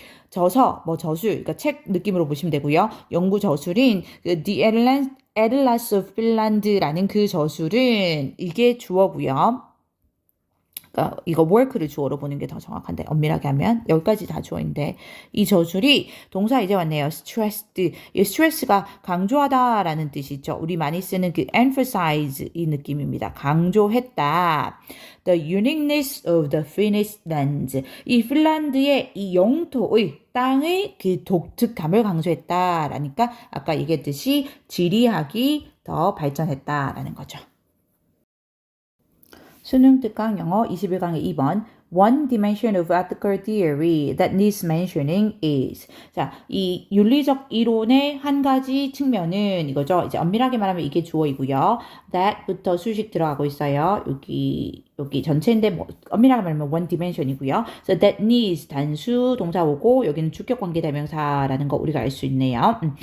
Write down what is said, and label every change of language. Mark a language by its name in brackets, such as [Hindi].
[Korean] 저서 뭐 저술 그러니까 책 느낌으로 보시면 되고요. 연구 저술인 The Atlas of Finland라는 그 저술은 이게 주어고요. 그러니까 이거 work를 주어로 보는 게 더 정확한데 엄밀하게 하면 여기까지 다 주어인데 이 저술이 동사 이제 왔네요. [English] stressed. [Korean] 이 stress가 강조하다라는 뜻이죠. 우리 많이 쓰는 그 emphasize 이 느낌입니다. 강조했다. [English] The uniqueness of the Finnish lands. [Korean] 이 핀란드의 이 영토의 땅의 그 독특함을 강조했다라니까 아까 얘기했듯이 지리학이 더 발전했다라는 거죠. 수능 특강 영어 21강의 2번 [English] One dimension of ethical theory that needs mentioning is. [Korean] 자, 이 윤리적 이론의 한 가지 측면은 이거죠. 이제 엄밀하게 말하면 이게 주어이고요. that부터 수식 들어가고 있어요. 여기 전체인데 뭐 엄밀하게 말하면 one dimension이고요. [English] So that needs [Korean] 단수 동사 오고 여기는 주격 관계 대명사라는 거 우리가 알 수 있네요.